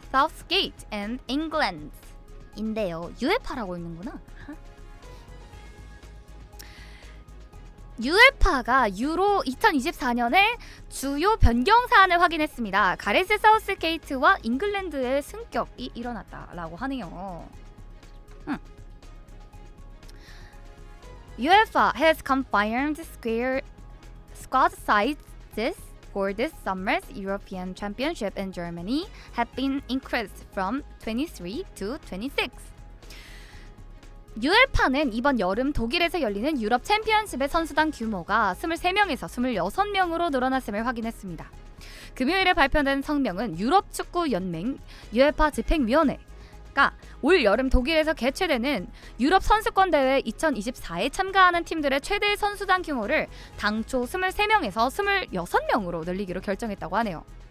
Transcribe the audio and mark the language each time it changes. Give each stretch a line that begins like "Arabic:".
English: Southgate and England
Korean: 인데요. UEFA라고 있는구나. UEFA가 유로 2024년에 주요 변경 사안을 확인했습니다. 가레스 사우스게이트와 잉글랜드의 승격이 일어났다라고 하네요.
English: UEFA has confirmed squad sizes for this summer's European Championship in Germany have been increased from 23 to 26.
Korean: UEFA는 이번 여름 독일에서 열리는 유럽 챔피언십의 선수단 규모가 23명에서 26명으로 늘어났음을 확인했습니다. 금요일에 발표된 성명은 유럽 축구 연맹 UEFA 집행위원회가 올 여름 독일에서 개최되는 유럽 선수권 대회 2024에 참가하는 팀들의 최대 선수단 규모를 당초 23명에서 26명으로 늘리기로 결정했다고 하네요.